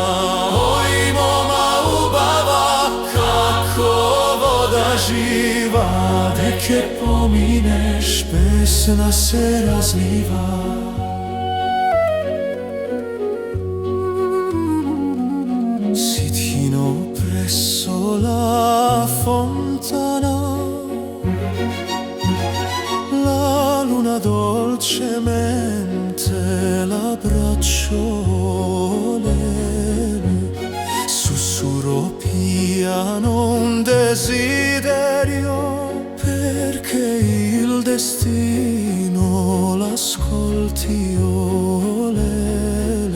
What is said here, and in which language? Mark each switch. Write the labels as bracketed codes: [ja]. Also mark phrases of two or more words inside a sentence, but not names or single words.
[mk] Ој мома убава, како вода жива, деке поминеш, песна се разлива. [it] Sitino presso la fontana, la luna dolcemente l'abbraccio, lele. Sussurro piano un desiderio, perché il destino l'ascolti, oh lele.